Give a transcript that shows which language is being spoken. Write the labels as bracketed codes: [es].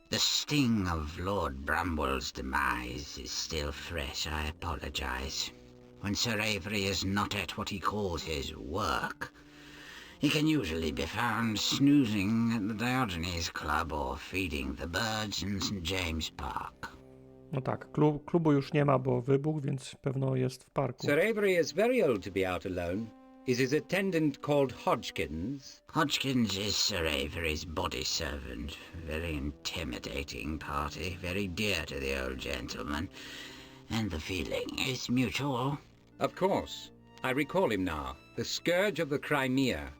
[en] The sting of Lord Bramwell's demise is still fresh, I apologize. When Sir Avery is not at what he calls his work, he can usually be found snoozing at the Diogenes Club or feeding the birds in St. James Park. [pl] No tak, klubu już nie ma, bo wybuchł, więc pewno jest w parku. [en] Sir Avery is very old to be out alone. Is his attendant called Hodgkins? Hodgkins is Sir Avery's body servant. Very intimidating party, very dear to the old gentleman. And the feeling is mutual. Of course. I recall him now. The scourge of the Crimea.